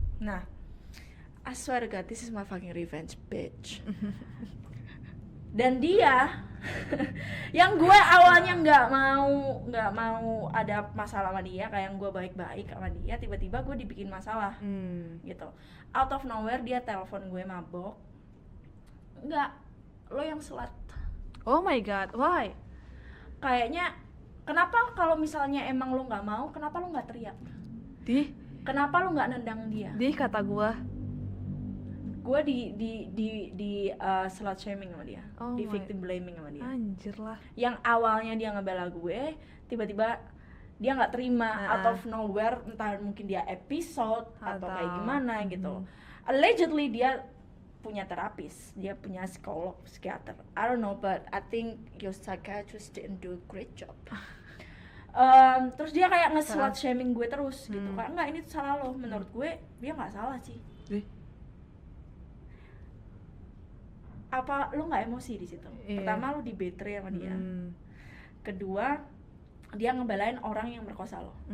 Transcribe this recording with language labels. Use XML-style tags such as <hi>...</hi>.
<en>Nah I swear to God, this is my fucking revenge, bitch.</en> <id>Dan dia yang gue awalnya nggak mau ada masalah sama dia, kayak yang gue baik-baik sama dia, tiba-tiba gue dibikin masalah gitu.</id> <en>Out of nowhere</en> <id>dia telepon gue mabok, nggak, lo yang slut.</id> <en>Oh my god, why?</en> <id>Kayaknya kenapa kalau misalnya emang lo nggak mau, kenapa lo nggak teriak? Kenapa lo nggak nendang dia? Kata gue di slut shaming sama dia, di victim blaming sama dia. Anjir lah. Yang awalnya dia ngebela gue, tiba-tiba dia nggak terima</id> <en>out of nowhere,</en> <id>entah mungkin dia episode atau kayak gimana gitu. Allegedly dia punya terapis, dia punya psikolog, psikiater.</id> <en>I don't know, but I think your psychiatrist didn't do a great job.</en> <id>Terus dia kayak nge-slut shaming gue terus gitu. Kayak enggak, ini tuh salah lo. Menurut gue dia nggak salah sih. Apa lo nggak emosi di situ? Pertama lo di betray sama dia. Kedua, dia ngebelain orang yang merkosa lo.</id>